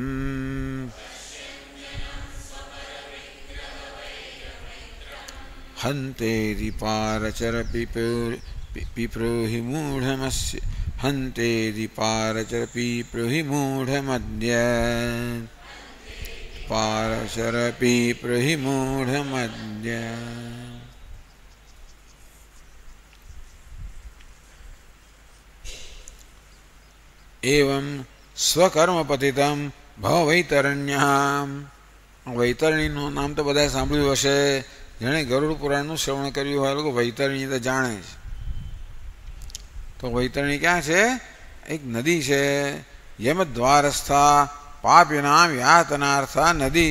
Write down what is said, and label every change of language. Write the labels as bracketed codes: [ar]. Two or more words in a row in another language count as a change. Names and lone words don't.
[sa] હંતેરિ પારચર પિપ્રોહિ મૂઢમસ્ય હંતેરિ પારચર પિપ્રોહિ મૂઢમદ્ય पारशरपि मूढ़मद्य। एवं स्वकर्मपतितं भववैतरण्याम। [gu] વૈતરણીનું નામ તો બધાએ સાંભળ્યું હશે. જેણે ગરુડ પુરાણનું શ્રવણ કર્યું હોય લોકો વૈતરણી તો જાણે છે. તો વૈતરણી ક્યાં છે? એક નદી છે. [sa] યમદ્વારસ્થા પાપીનામ યાતનાર્થા નદી.